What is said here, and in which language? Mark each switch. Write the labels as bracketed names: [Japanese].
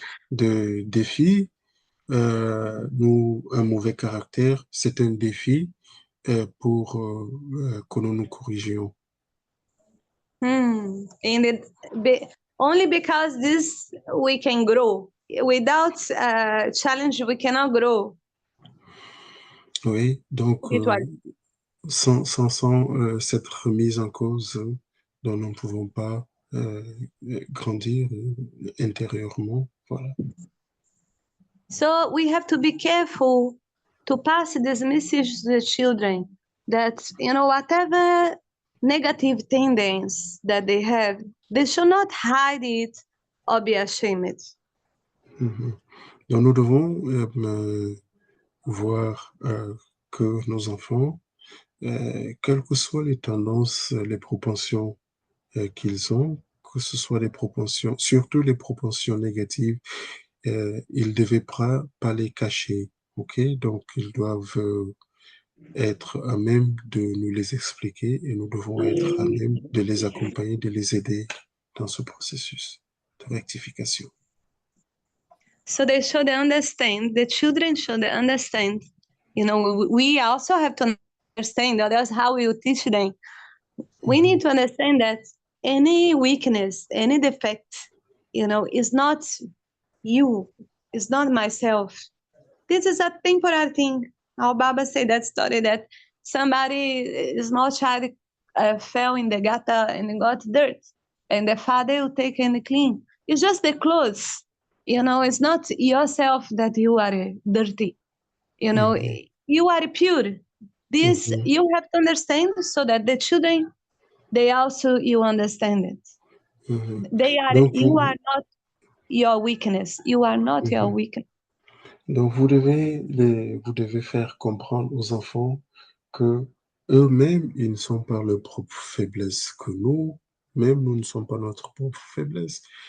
[French] de défi, un mauvais caractère, c'est un défi pour que nous nous corrigions. [English] And only because this we can grow. Without challenge, we cannot grow. [French] Oui, donc sans cette remise en cause, dont nous ne pouvons pas grandir intérieurement. Voilà. [English] So we have to be careful to pass this message to the children that, you know, whatever negative tendency that they have, they should not hide it or be ashamed. [French] Donc nous devons voir que nos enfants, quelles que soient les tendances, les propensions qu'ils ont, que ce soit les propensions, surtout les propensions négatives, ils ne devaient pas les cacher, ok? Donc ils doivent être à même de nous les expliquer et nous devons être à même de les accompagner, de les aider dans ce processus de rectification. [English] So they should understand, the children should understand. You know, we also have to understand that that's how we teach them. We need to understand that any weakness, any defect, you know, is not you, it's not myself. This is a temporary thing. How Baba said that story that somebody, a small child, fell in the gutter and got dirt, and the father will take and clean. It's just the clothes, it's not yourself that you are dirty, you are pure. This you have to understand so that the children, they also, you understand it. You are not your weakness. You are not your weakness. [French] Donc, vous devez faire comprendre aux enfants que eux-mêmes, ils ne sont pas leur propre faiblesse, que nous-mêmes, nous ne sommes pas notre propre faiblesse.